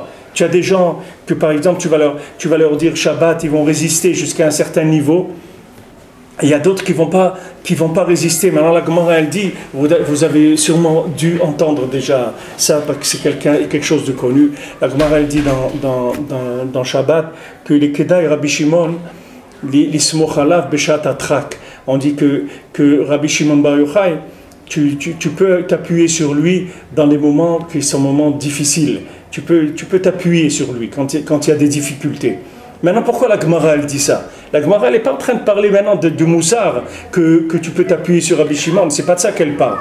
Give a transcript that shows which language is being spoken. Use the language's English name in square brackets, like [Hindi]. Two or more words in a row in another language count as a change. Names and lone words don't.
[French] Tu as des gens que par exemple tu vas leur dire Shabbat, ils vont résister jusqu'à un certain niveau. Et il y a d'autres qui vont pas résister. Maintenant la Gemara elle dit, vous avez sûrement dû entendre déjà ça parce que c'est quelque chose de connu. La Gemara elle dit dans Shabbat que les [Hebrew] כדאי רבי שמעון לסמוך עליו בשעת הדחק. [French] On dit que Rabbi Shimon Bar Yochai, tu peux t'appuyer sur lui dans des moments qui sont moments difficiles. Tu peux t'appuyer sur lui quand il y a des difficultés. Maintenant, pourquoi la Gemara elle dit ça? La Gemara elle n'est pas en train de parler maintenant du moussar que tu peux t'appuyer sur Rabbi Shimon. C'est pas de ça qu'elle parle.